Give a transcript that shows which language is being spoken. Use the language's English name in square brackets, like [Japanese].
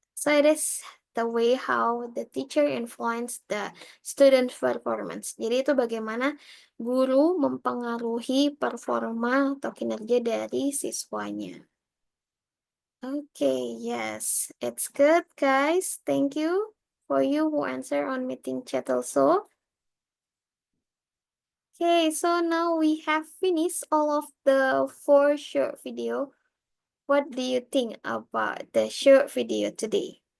[English] So it is the way how the teacher influence the student performance. [Indonesian] Jadi itu bagaimana guru mempengaruhi performa atau kinerja dari siswanya. [English] Okay, yes, it's good, guys. Thank you for you who answer on meeting chat also. Okay, so now we have finished all of the 4 short video. What do you think about the short video today?